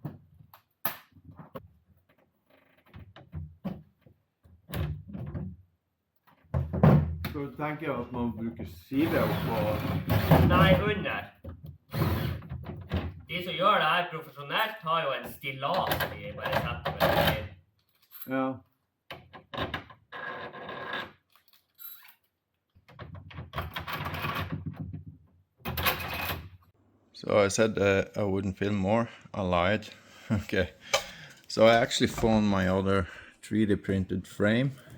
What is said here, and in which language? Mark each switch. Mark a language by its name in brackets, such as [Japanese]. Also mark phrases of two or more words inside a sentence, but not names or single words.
[Norwegian] Så du tenker at man bruker skive oppå... Nei, under. De som gjør det her profesjonelt har jo en stillas de bare setter med det. Ja. [English] So I said I wouldn't film more. I lied. Okay. So I actually found my other 3D printed frame.